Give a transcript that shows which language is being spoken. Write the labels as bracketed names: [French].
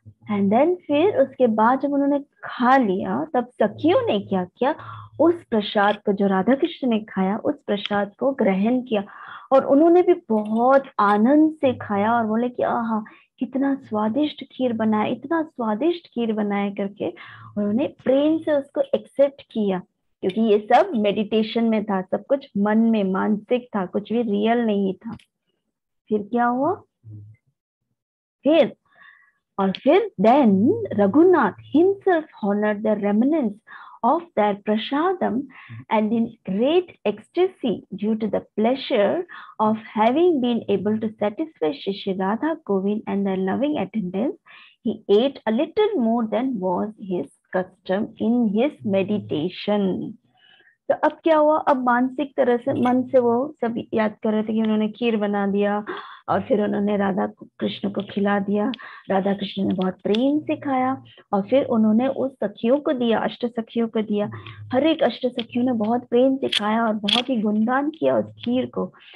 [Hindi] And then फिर उसके बाद जब उन्होंने खा लिया, तब सखियों ने क्या किया, उस प्रसाद को जो राधा कृष्ण ने खाया उस प्रसाद को ग्रहण किया, और उन्होंने भी बहुत आनंद से खाया, और बोले कि आहा कितना स्वादिष्ट खीर बनाया, इतना स्वादिष्ट खीर बनाया करके उन्होंने प्रेम से उसको एक्सेप्ट किया, क्योंकि ये सब मेडिटेशन में था, सब कुछ मन में मानसिक था, कुछ भी रियल नहीं था। फिर क्या हुआ, फिर फिर [English] then Raghunath himself honored the remnants of their prasadam, and in great ecstasy due to the pleasure of having been able to satisfy Shri Radha Govind and their loving attendants, he ate a little more than was his custom in his meditation. [Hindi] तो अब क्या हुआ, अब मानसिक तरह से मन से वो सब याद कर रहे थे कि उन्होंने खीर बना दिया, और फिर उन्होंने राधा कृष्ण को खिला दिया, राधा कृष्ण ने बहुत प्रेम से खाया, और फिर उन्होंने उस सखियों को दिया, अष्ट सखियों को दिया, हर एक अष्ट सखियों ने बहुत प्रेम से खाया और बहुत ही गुणगान किया उस खीर को।